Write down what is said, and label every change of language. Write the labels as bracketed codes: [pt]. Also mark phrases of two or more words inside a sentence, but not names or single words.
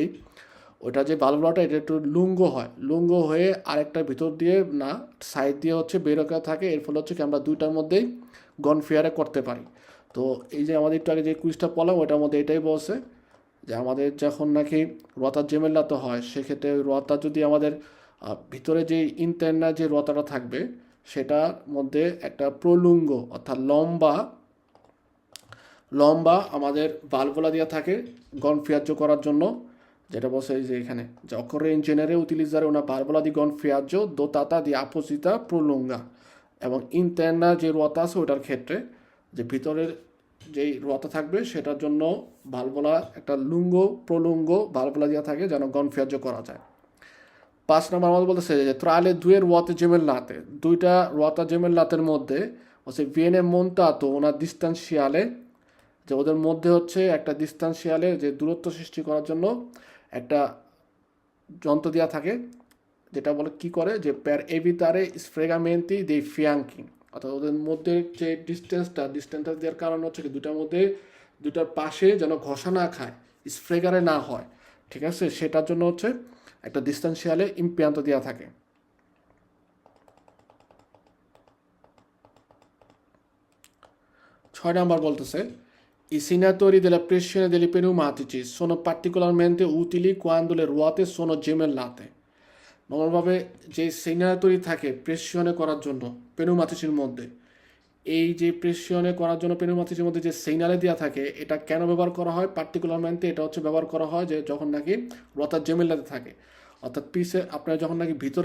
[bn] ওইটা যে ভালভোলাটা এটা একটু লুঙ্গ হয় লুঙ্গ হয়ে আরেকটা ভিতর দিয়ে না সাইড দিয়ে হচ্ছে বের করে থাকে এর ফলে হচ্ছে কি আমরা দুইটার মধ্যেই গনফিয়ারে করতে পারি তো এই যে আমাদের একটু আগে যে কুইজটা পড়লাম ওইটার মধ্যে এটাই বলছে যে আমাদের যখন নাকি রোয়াতার জেমেলাতো হয় সেক্ষেত্রে রোয়াতা যদি আমাদের ভিতরে যে ইন্টারনাল যে রোয়াতাটা থাকবে সেটার মধ্যে একটা প্রলুঙ্গ অর্থাৎ লম্বা লম্বা আমাদের ভালভোলা দেওয়া থাকে গনফিয়াজ্য করার জন্য যেটা বলছে যে এখানে যে [it] occorre in genere utilizzare una valvola di gonfiaggio dotata di apposita prolunga [bn] এবং ইন্টারনাল যে রোয়াতা আছে ওটার ক্ষেত্রে যে ভিতরের যেই রোয়াতা থাকবে সেটার জন্য ভালভোলা একটা প্রলুঙ্গ ভালভোলা দেওয়া থাকে যেন গনফিয়াজ্য করা যায় 5 নম্বর আমাদের বলতেছে যে [it] tra le due ruote gemellate [bn] দুইটা রোয়াতা জেমেলাতের মধ্যে হচ্ছে [it] viene montato una distanziale [bn] যে ওদের মধ্যে হচ্ছে একটা ডিস্টান্সিয়ালে যে দূরত্ব সৃষ্টি করার জন্য একটা যন্ত্র দেওয়া থাকে যেটা বলে কি করে যে [it] per evitare sfregamenti dei fianchi [bn] অর্থাৎ ওদের মধ্যে যে ডিস্টেন্সটা দেওয়ার কারণ হচ্ছে কি দুটার পাশে যেন ঘষা না খায় স্ফ্রেগারে না হয় ঠিক আছে সেটার জন্য হচ্ছে একটা [it] distanziale impianto [bn] দেওয়া থাকে 6 নাম্বার বলতেছে [it] I segnatori della pressione degli pneumatici sono particolarmente utili quando le ruote sono gemellate [bn] নর্মালভাবে যে সিগন্যালতরি থাকে প্রেশনে করার জন্য পেনুমাতিসির মধ্যে এই যে প্রেশনে করার জন্য পেনুমাতিসির মধ্যে যে সিগন্যালে দেওয়া থাকে এটা কেন ব্যবহার করা হয় পার্টিকুলারমেন্টে এটা হচ্ছে ব্যবহার করা হয় যে যখন নাকি রোয়াতার জেমেলাতে থাকে অর্থাৎ পিসে আপনার যখন নাকি ভিতরে